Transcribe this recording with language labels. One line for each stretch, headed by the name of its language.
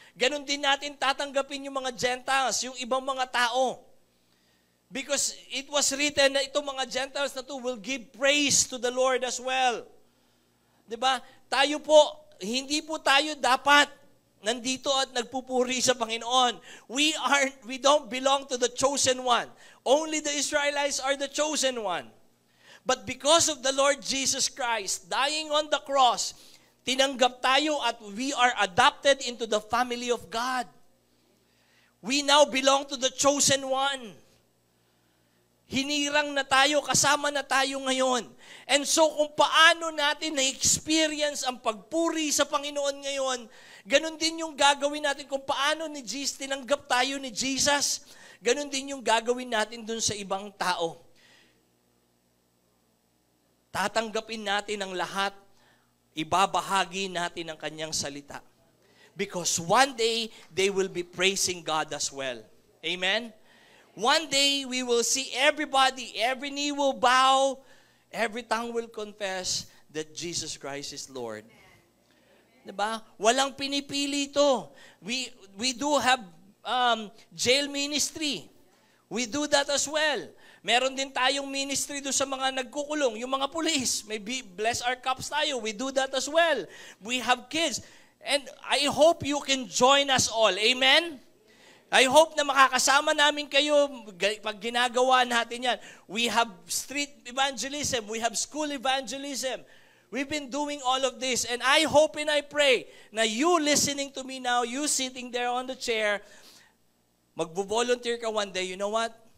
Filipino: Ganon din natin tatanggapin yung mga Gentiles, yung ibang mga tao.
English: Because it was written
Filipino: na itong mga Gentiles na to
English: will give praise to the Lord as well.
Filipino: Diba? Tayo po, hindi po tayo dapat nandito at nagpupuri sa Panginoon.
English: We don't belong to the chosen one. Only the Israelites are the chosen one. But because of the Lord Jesus Christ dying on the cross,
Filipino: tinanggap tayo at
English: we are adopted into the family of God. We now belong to the chosen one.
Filipino: Hinirang na tayo, kasama na tayo ngayon.
English: And so
Filipino: kung paano natin na-experience ang pagpuri sa Panginoon ngayon, ganun din yung gagawin natin kung paano tinanggap tayo ni Jesus, ganun din yung gagawin natin dun sa ibang tao. Tatanggapin natin ang lahat, ibabahagi natin ang kanyang salita.
English: Because one day, they will be praising God as well. Amen? One day, we will see everybody, every knee will bow, every tongue will confess that Jesus Christ is Lord.
Filipino: Diba? Walang pinipili ito.
English: We do have jail ministry. We do that as well.
Filipino: Meron din tayong ministry doon sa mga nagkukulong, yung mga pulis.
English: Maybe bless our cups
Filipino: tayo.
English: We do that as well. We have kids. And I hope you can join us all. Amen? I hope
Filipino: na makakasama namin kayo pag ginagawa natin yan.
English: We have street evangelism. We have school evangelism. We've been doing all of this. And I hope and I pray na you listening to me now, you sitting there on the chair,
Filipino: magbo-volunteer ka
English: one day, you know what?